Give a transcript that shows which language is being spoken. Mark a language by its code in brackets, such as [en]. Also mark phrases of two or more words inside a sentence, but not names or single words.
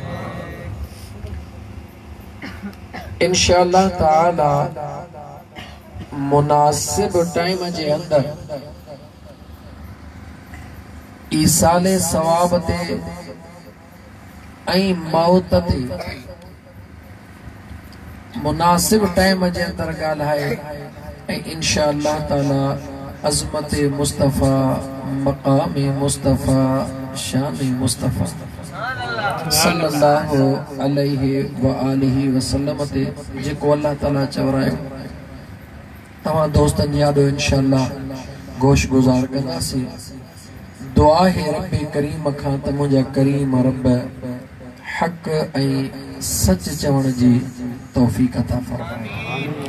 [ar] إن شاء الله تعالى [sd] मुनासिब टाइम जे अंदर ईसाले सवाब ते ऐं मौत ते मुनासिब टाइम जे अंदर ॻाल्हाए ऐं [ar] إن شاء الله تعالى [sd] अज़मत मुस्तफ़ा मक़ाम मुस्तफ़ा शान मुस्तफ़ा [ar] صلى الله عليه وآله وسلم [sd] ते जेको अल्लाह ताला चवरायो तव्हां दोस्तनि यादो इंशाअल्लाह गोश गुज़ार कंदासीं। दुआ है रब करीम खां त मुंहिंजा करीम रब हक़ ऐं सच चवण जी तौफ़ीक़ अता फ़रमाए।